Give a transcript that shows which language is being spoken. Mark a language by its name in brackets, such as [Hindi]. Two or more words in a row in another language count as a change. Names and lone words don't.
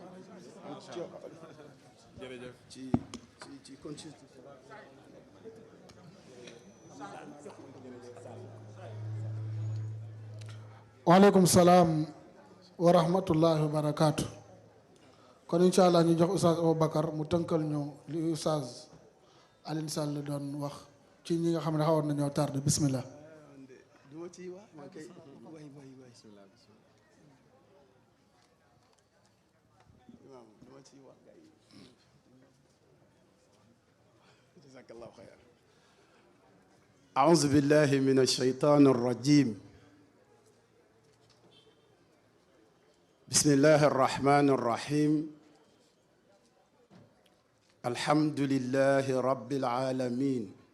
[Arabic] وعليكم السلام ورحمة الله وبركاته. [Wolof] kon [Arabic] إن شاء الله [Wolof] ñu jox Oustaz Aboubacar mu tënkal ñu li Oustaz Alioune Sall doon wax ci ñi nga xam ne xawoon nañoo tardé bismillah. [Arabic] أعوذ بالله من الشيطان الرجيم بسم الله الرحمن الرحيم الحمد لله رب العالمين